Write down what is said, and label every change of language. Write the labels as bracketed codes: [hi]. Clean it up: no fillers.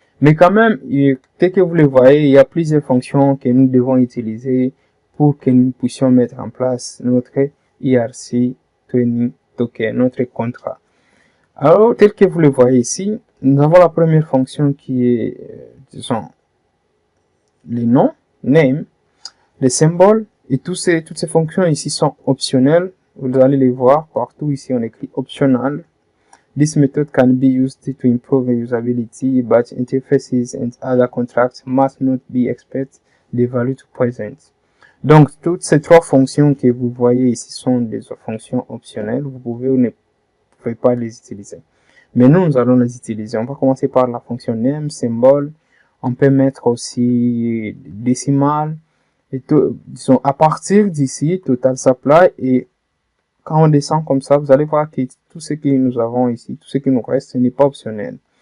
[fr] Mais quand même, dès que vous le voyez, il y a plusieurs fonctions que nous devons utiliser pour que nous puissions mettre en place notre ERC20 token, notre contrat. Alors, tel que vous le voyez ici, nous avons la première fonction qui est, disons, les noms, name, les symboles, et toutes ces fonctions ici sont optionnelles. Vous allez les voir partout. Ici, on écrit optional. [en] This method can be used to improve usability, but interfaces and other contracts must not be expect the value to present. [fr] Donc, toutes ces trois fonctions que vous voyez ici sont des fonctions optionnelles. Vous pouvez ou ne pouvez pas les utiliser. Mais nous allons les utiliser. On va commencer par la fonction name, symbole. On peut mettre aussi décimal. Et tout, disons, à partir d'ici, total supply, et quand on descend comme ça, vous allez voir que tout ce que nous avons ici, tout ce qui nous reste, ce n'est pas optionnel.